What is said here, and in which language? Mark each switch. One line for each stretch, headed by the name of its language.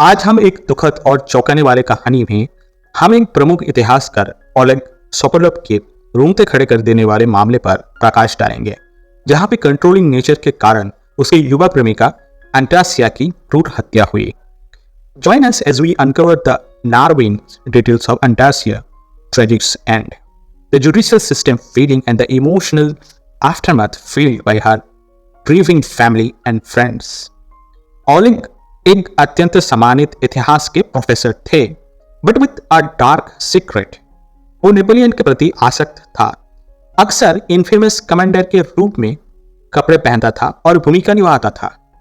Hindi: आज हम एक दुखद और चौंकाने वाले कहानी में हम एक प्रमुख इतिहासकार ओलेग सोकोलोव के रोंगटे खड़े कर देने वाले मामले पर प्रकाश डालेंगे, जहां पे कंट्रोलिंग नेचर के कारण उसके युवा प्रेमिका एंटासिया की क्रूर हत्या हुई।
English: Join us as we uncover the harrowing details of Antasia's tragic end, the judicial system failing, and the emotional aftermath felt by her grieving family and friends.
Hindi: Oleg एक अत्यंत सम्मानित इतिहास के प्रोफेसर थे,
English: But with a dark secret.
Hindi: वो Napoleon के प्रति आसक्त था, अक्सर इनफेमस कमांडर के रूप में कपड़े पहनता था और भूमिका निभाता था।